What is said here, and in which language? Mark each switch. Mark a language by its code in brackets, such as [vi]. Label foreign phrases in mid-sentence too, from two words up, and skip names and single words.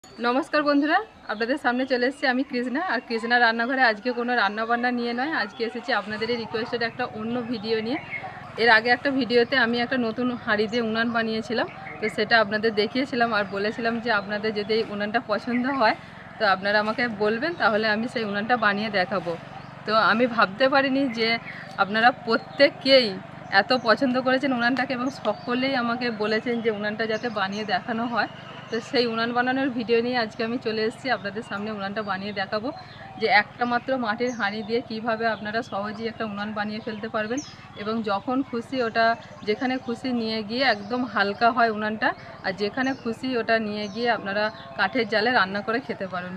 [bn] নমস্কার বন্ধুরা আপনাদের সামনে চলে এসেছি আমি কৃষ্ণা আর কৃষ্ণা রান্নাঘরে আজ কে কোনো রান্না বান্না নিয়ে নয় আজ কে এসেছি আপনাদের রিকোয়েস্টেড এক অন্য ভিডিও নিয়ে। এর আগে এক ভিডিওতে আমি এক নতুন হাঁড়ি দিয়ে উনান বানিয়েছিলাম তো সেটা আপনাদের দেখিয়েছিলাম আর বলেছিলাম যে আপনাদের যদি এই উনানটা পছন্দ হয় তো আপনারা আমাকে বলবেন তাহলে আমি সেই উনানটা বানিয়ে দেখাবো। তো আমি ভাবতে পারিনি যে আপনারা প্রত্যেককেই এত পছন্দ করেছেন উনানটাকে এবং সকলেই আমাকে বলেছেন যে উনানটা যাতে বানিয়ে দেখানো হয়। तो সেই উনান বানানোর ভিডিও নিয়ে আজকে আমি চলে এসেছি আপনাদের সামনে উনানটা বানিয়ে দেখাবো যে একটা মাত্র মাটির হাঁড়ি দিয়ে কিভাবে আপনারা সহজেই একটা উনান বানিয়ে ফেলতে পারবেন এবং যখন খুশি ওটা যেখানে খুশি নিয়ে গিয়ে একদম হালকা হয় উনানটা আর যেখানে খুশি ওটা নিয়ে গিয়ে আপনারা কাঠের জালে রান্না করে খেতে পারবেন।